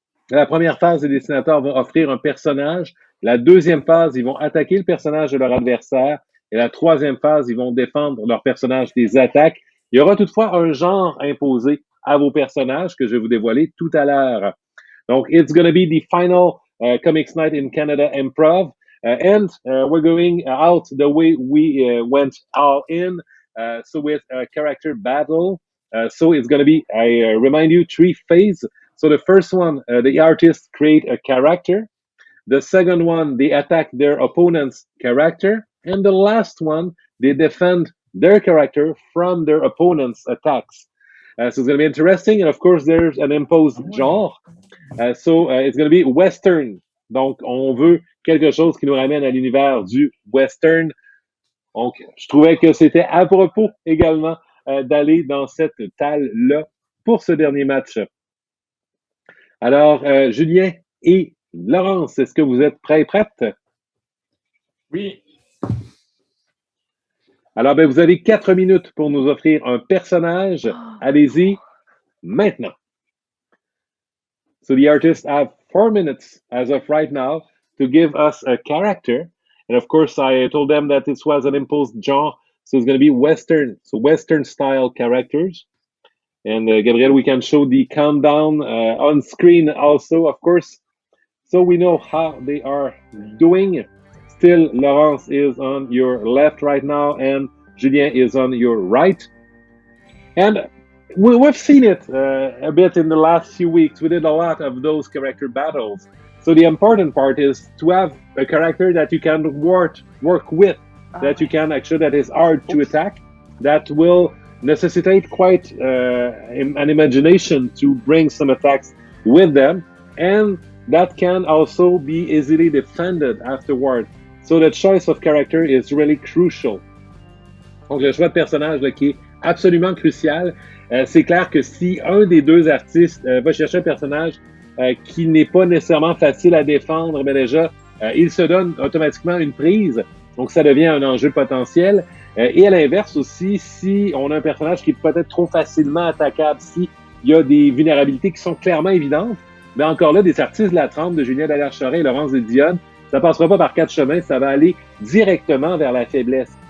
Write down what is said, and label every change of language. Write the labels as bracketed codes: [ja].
[fr] La première phase, les dessinateurs vont offrir un personnage. La deuxième phase, ils vont attaquer le personnage de leur adversaire. Et la troisième phase, ils vont défendre leur personnage des attaques. Il y aura toutefois un genre imposé à vos personnages que je vais vous dévoiler tout à l'heure. [en] Donc, it's going to be the final Comics Night in Canada Improv. And we're going out the way we went all in. So with a character battle. So it's going to be, I remind you, 3 phases. So the first one, the artists create a character. The second one, they attack their opponent's character. And the last one, they defend their character from their opponent's attacks. So it's going to be interesting. And of course, there's an imposed genre. So it's going to be Western. [fr] Donc, on veut quelque chose qui nous ramène à l'univers du Western. Donc, je trouvais que c'était à propos également d'aller dans cette talle-là pour ce dernier match. Alors, Julien et Laurence, est-ce que vous êtes prêtes? Oui. Alors, ben, vous avez 4 minutes pour nous offrir un personnage. Allez-y maintenant. [en] So the artists have 4 minutes as of right now to give us a character. And of course, I told them that this was an imposed genre. So it's going to be Western, so Western style characters. And Gabriel, we can show the countdown on screen also, of course, so we know how they are doing. Still, Laurence is on your left right now, and Julien is on your right. And we've seen it a bit in the last few weeks. We did a lot of those character battles. So the important part is to have a character that you can work with, that you can actually, that is hard to attack, that will necessitate quite an imagination to bring some attacks with them, and that can also be easily defended afterward. So the choice of character is really crucial. [fr] Donc le choix de personnage là, qui est absolument crucial. C'est clair que si un des deux artistes va chercher un personnage qui n'est pas nécessairement facile à défendre, mais déjà, il se donne automatiquement une prise. Donc ça devient un enjeu potentiel. Et à l'inverse aussi, si on a un personnage qui est peut-être trop facilement attaquable, s'il y a des vulnérabilités qui sont clairement évidentes, mais encore là, des artistes de la trempe de Julien Dallaire-Charest et Laurence de Dionne, ça passera pas par 4 chemins, ça va aller directement vers la faiblesse.